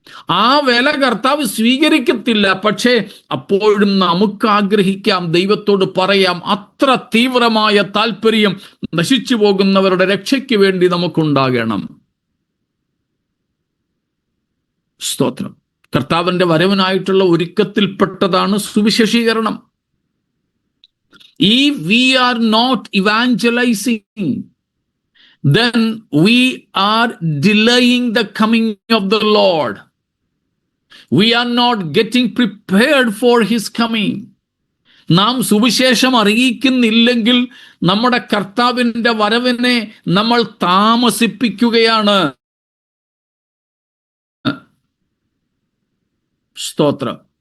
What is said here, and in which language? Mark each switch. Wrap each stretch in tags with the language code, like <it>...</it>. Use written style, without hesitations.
<ml>ആ വില കർത്താവ് സ്വീകരിക്കത്തില്ല. പക്ഷേ അപ്പോഴും നമുക്ക് ആഗ്രഹിക്കാം, ദൈവത്തോട് പറയാം, അത്ര തീവ്രമായ താല്പര്യം നശിച്ചു പോകുന്നവരുടെ രക്ഷയ്ക്ക് വേണ്ടി നമുക്കുണ്ടാകണം. സ്തോത്രം. കർത്താവിന്റെ വരവിനായിട്ടുള്ള ഒരുക്കത്തിൽപ്പെട്ടതാണ് സുവിശേഷീകരണം.</ml> <en>If we are not evangelizing, then we are delaying the coming of the Lord. We are not getting prepared for his coming.</en> <ml>നാം സുവിശേഷം അറിയിക്കുന്നില്ലെങ്കിൽ നമ്മുടെ കർത്താവിന്റെ വരവിനെ നമ്മൾ താമസിപ്പിക്കുകയാണ്. സ്തോത്രം.</ml>